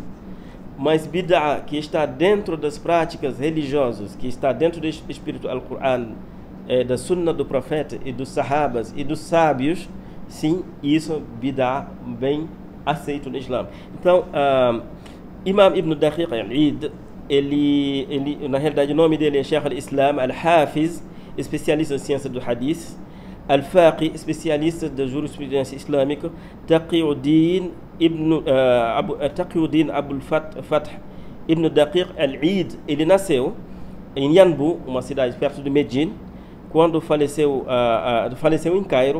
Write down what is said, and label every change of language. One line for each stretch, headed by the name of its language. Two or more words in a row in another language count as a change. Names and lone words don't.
Portuguese: Mas bid'ah que está dentro das práticas religiosas, que está dentro do espírito Al-Qur'an, da Sunnah do profeta e dos sahabas e dos sábios, sim, isso é bid'ah bem aceito no Islã. Então, Imam Ibn Daqiq al-Eid, ele na realidade o nome dele é Sheikh al-Islam al-Hafiz, especialista em ciência do hadith, Al-Faqih, especialista da jurisprudência islâmica, Taqiyuddin Abul Fath Ibn Daqiq al-Eid. Ele nasceu em Yanbu, uma cidade perto de Medina, quando faleceu em Cairo.